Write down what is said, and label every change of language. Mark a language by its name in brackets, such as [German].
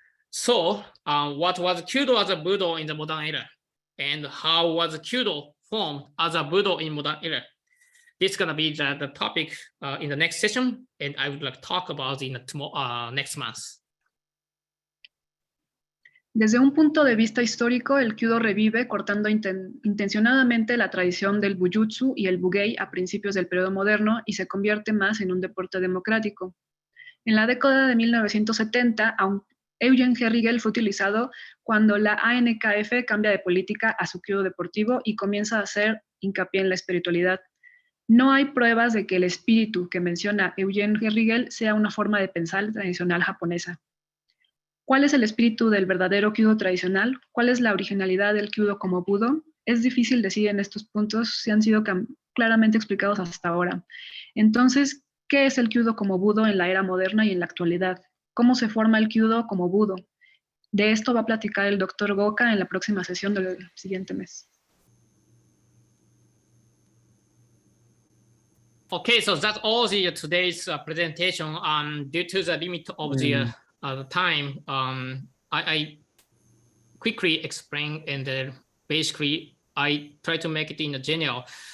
[English] So what was Kyudo as a Budo in the modern era? And how was Kyudo formed as a Budo in modern era? This is going to be the topic in the next session, and I would like to talk about it in next month. [Spanish] Desde un punto de vista histórico, el Kyudo revive cortando intencionadamente la tradición del Bujutsu y el Bugei a principios del periodo moderno y se convierte más en un deporte democrático. En la década de 1970, Eugen Herrigel fue utilizado cuando la ANKF cambia de política a su Kyudo deportivo y comienza a hacer hincapié en la espiritualidad. No hay pruebas de que el espíritu que menciona Eugen Herrigel sea una forma de pensar tradicional japonesa. ¿Cuál es el espíritu del verdadero Kyudo tradicional? ¿Cuál es la originalidad del Kyudo como Budo? Es difícil decir en estos puntos si han sido claramente explicados hasta ahora. Entonces, ¿qué es el Kyudo como Budo en la era moderna y en la actualidad? ¿Cómo se forma el Kyudo como Budo? De esto va a platicar el doctor Goka en la próxima sesión del siguiente mes. [English] Okay, so that's all the today's presentation. Due to the limit of the time, I quickly explain, and basically I try to make it in a general.